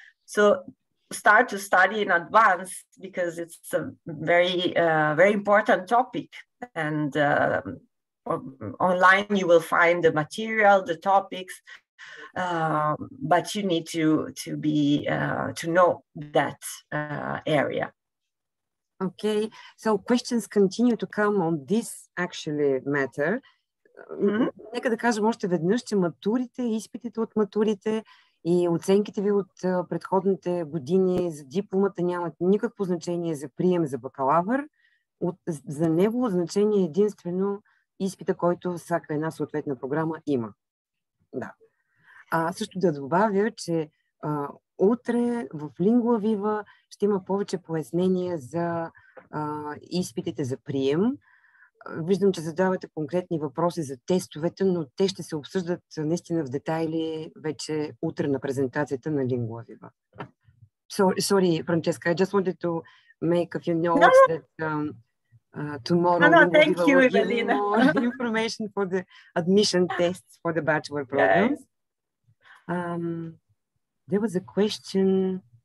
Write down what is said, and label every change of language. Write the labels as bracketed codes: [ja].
[en] So start to study in advance, because it's a very important topic, and online you will find the material, the topics, but you need to know that area. Okay, so questions continue to come on this actually matter. [bg] Нека да кажем още веднъж, че матурите, изпитите от матурите и оценките ви от предходните години за дипломата нямат никакво значение за прием за бакалавър. За него значение единствено изпита, който всяка една съответна програма има. Да. Също да добавя, че утре в Lingua Viva ще има повече пояснения за изпитите за прием. Виждам, че задавате конкретни въпроси за тестовете, но те ще се обсъждат наистина в детайли вече утре на презентацията на Lingua Viva. [en] Sorry, Francesca, I just wanted to make a few notes that tomorrow Lingua Viva will give you more information for the admission tests for the bachelor programs. There was a question.